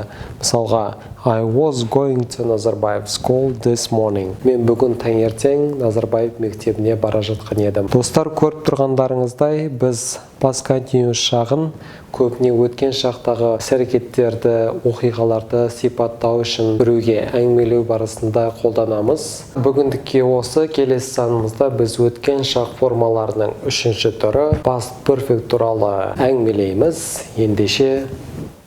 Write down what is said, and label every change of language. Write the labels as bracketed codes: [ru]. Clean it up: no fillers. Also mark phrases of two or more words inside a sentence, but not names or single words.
[kk] Мысалға, [en] I was going to Назарбаев school this morning. [kk] Мен бүгін таңертең Назарбаев мектебіне бара жатқан едім. Достар, көріп тұрғандарыңыздай, біз [en] past continuous [kk] шағын көбіне өткен шақтағы іс-әрекеттерді, оқиғаларды сипаттау үшін біреуге әңгімелеу барысында қолданамыз. Бүгіндікке осы, келесі санымызда біз өткен шақ формаларының үшінші түрі [en] past perfect [kk] туралы әңгімелейміз. Ендеше